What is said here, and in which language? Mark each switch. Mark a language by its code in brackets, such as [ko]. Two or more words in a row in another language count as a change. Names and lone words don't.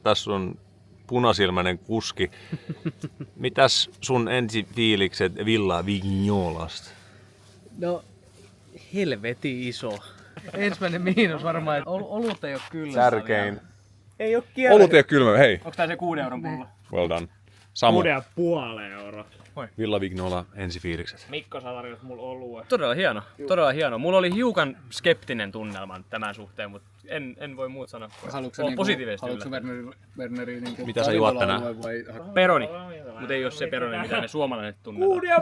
[fi] Tässä on punasilmäinen kuski. Mitäs sun ensifiilikset Villa Vignolasta? No, helveti iso. Ensimmäinen miinus varmaan, että olut ei oo kyllä. Tärkein. Ei oo kierre. Olut ei oo kylmä, hei. Onks tää se 6 euron pullo? [en] Well done. Samu. [fi] 6,5 euroa. Villa Vignola ensifiilikset. Mikko saa tarjota mulle olue. Todella hieno. Mulla oli hiukan skeptinen tunnelma tämän suhteen, mutta en voi muut sanoa. Olen positiivisesti yllättynyt. Mitä sä juot tänään? Peroni. Mutta ei oo se peroni, mitä ne suomalaiset tunnetaan.